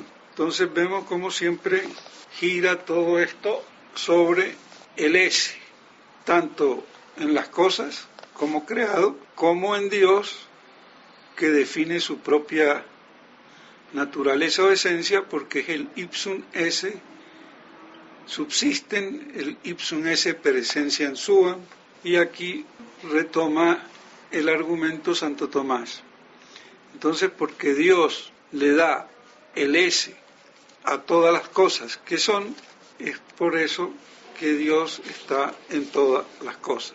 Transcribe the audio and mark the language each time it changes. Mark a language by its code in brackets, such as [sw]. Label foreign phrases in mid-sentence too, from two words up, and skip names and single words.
[es] Entonces vemos cómo siempre gira todo esto sobre el ese, tanto en las cosas como creado, como en Dios, que define su propia naturaleza o esencia, porque es el [la] ipsum esse subsisten, [es] el [la] ipsum esse per essentiam suam, [es] y aquí retoma el argumento Santo Tomás. Entonces, porque Dios le da el ese a todas las cosas que son, es por eso que Dios está en todas las cosas.